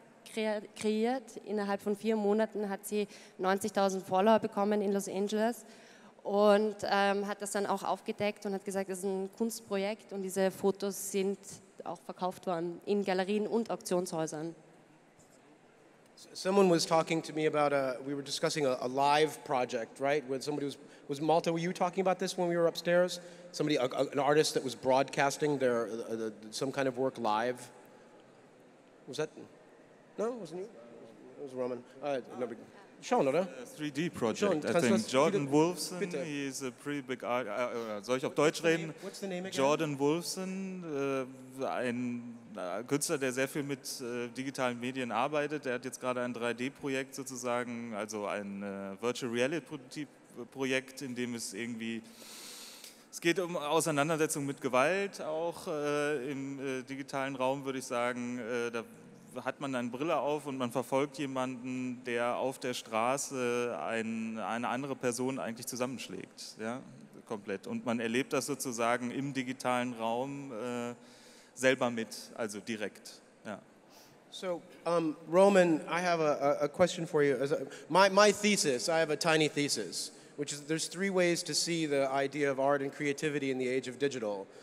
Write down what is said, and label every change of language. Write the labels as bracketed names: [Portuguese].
[German] kreiert. Innerhalb von 4 Monaten hat sie 90.000 Follower bekommen in Los Angeles und hat das dann auch aufgedeckt und hat gesagt, das ist ein Kunstprojekt und diese Fotos sind auch verkauft worden in Galerien und Auktionshäusern. [English] Someone was talking to me about we were discussing a live project, right? Where somebody was Malte, were you talking about this when we were upstairs? Somebody, an artist that was broadcasting some kind of work live? Was that, no, it wasn't you? It was Roman. [German] Schon, oder? [English] 3D project. [German] Schon, [English] I think Jordan Wolfson, [German] bitte. [English] he is a pretty big art. [German] Soll ich auf Deutsch reden? [English] What's the name again? [German] Jordan Wolfson, ein Künstler, der sehr viel mit digitalen Medien arbeitet. Der hat jetzt gerade ein 3D-Projekt sozusagen, also ein Virtual Reality-Projekt, in dem es irgendwie, es geht um Auseinandersetzung mit Gewalt, auch im digitalen Raum würde ich sagen. Da hat man eine Brille auf und man verfolgt jemanden, der auf der Straße eine andere Person eigentlich zusammenschlägt, ja, komplett. Und man erlebt das sozusagen im digitalen Raum selber mit, also direkt. Ja. [English] So, Roman, I have a question for you. My thesis, I have a tiny thesis, which is there's 3 ways to see the idea of art and creativity in the age of digital.